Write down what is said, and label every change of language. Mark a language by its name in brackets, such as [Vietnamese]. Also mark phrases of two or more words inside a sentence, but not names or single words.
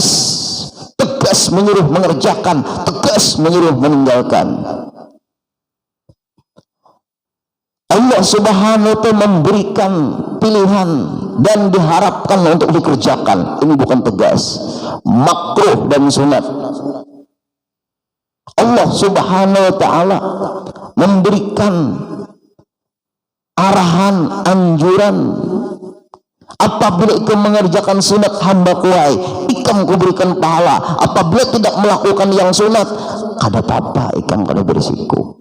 [Indonesian] Tegas menyuruh mengerjakan, tegas menyuruh meninggalkan. Allah [Arabic] سبحانه وتعالى [Indonesian] memberikan pilihan dan diharapkan untuk dikerjakan. Ini bukan tegas, makruh dan sunat. Allah [Arabic] سبحانه وتعالى [Indonesian] memberikan arahan, anjuran. [Banjar] Apabila ikam mengerjakan sunat hamba kuai, ikam kuberikan pahala. Apabila tidak melakukan yang sunat, kada apa-apa, ikam kada berisiko.